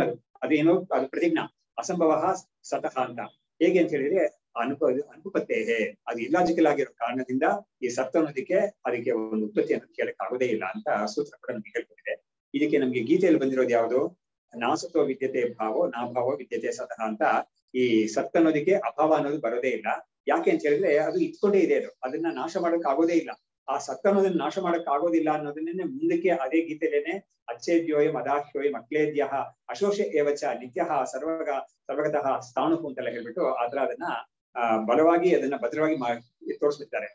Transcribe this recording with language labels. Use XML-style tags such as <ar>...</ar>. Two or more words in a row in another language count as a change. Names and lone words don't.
<kn>ಅದೇನೋ ಅದು</kn> <sa>ಪ್ರತಿಜ್ಞಾ ಅಸಂಭವ ಸತಃ</sa> <kn>ಅಂತ. ಹೇಗೆ ಅಂತ ಹೇಳಿದ್ರೆ ಅನುಪತ್ತೇಹೇ, ಅದು ಇಲ್ಲಾಜಿಕಲ್ ಆಗಿರೋ ಕಾರಣದಿಂದ ಈ ಸತ್ ಅನ್ನೋದಕ್ಕೆ ಅದಕ್ಕೆ ಒಂದು ಉತ್ಪತ್ತಿ ಅನ್ನೋದು ಕೇಳಕ್ ಆಗೋದೇ ಇಲ್ಲ ಅಂತ ಸೂತ್ರ ಕೂಡ ನಮ್ಗೆ ಹೇಳ್ಕೊಟ್ಟಿದೆ. ಇದಕ್ಕೆ ನಮ್ಗೆ ಗೀತೆಯಲ್ಲಿ ಬಂದಿರೋದು ಯಾವುದು,</kn> <sa>ನಾಸತ್ವ ವಿದ್ಯತೆ ಭಾವೋ ನಾಭಾವೋ ವಿದ್ಯತೆ ಸತಃ</sa> <kn>ಅಂತ. ಈ ಸತ್ ಅನ್ನೋದಕ್ಕೆ ಅಭಾವ ಅನ್ನೋದು ಬರೋದೇ ಇಲ್ಲ. ಯಾಕೆ ಅಂತ ಹೇಳಿದ್ರೆ ಅದು ಇಟ್ಕೊಂಡೇ ಇದೆ, ಅದನ್ನ ನಾಶ ಮಾಡಕ್ ಆಗೋದೇ ಇಲ್ಲ. ಆ ಸತ್ ಅನ್ನೋದನ್ನ ನಾಶ ಮಾಡಕ್ ಆಗೋದಿಲ್ಲ ಅನ್ನೋದನ್ನೇ ಮುಂದಕ್ಕೆ ಅದೇ ಗೀತೆಲೇನೆ</kn> <sa>ಅಚ್ಛೇದ್ಯೋಯಂ ಅದಾಹ್ಯೋಯಂ ಅಕ್ಲೇದ್ಯ ಅಶೋಷ ಏವಚ ನಿತ್ಯ ಸರ್ವಗತಃ ಸ್ಥಾಣುಕು</sa> <kn>ಅಂತೆಲ್ಲ ಹೇಳ್ಬಿಟ್ಟು ಆತರ ಅದನ್ನ ಬಲವಾಗಿ ಅದನ್ನ ಭದ್ರವಾಗಿ ತೋರಿಸ್ಬಿಡ್ತಾರೆ.</kn>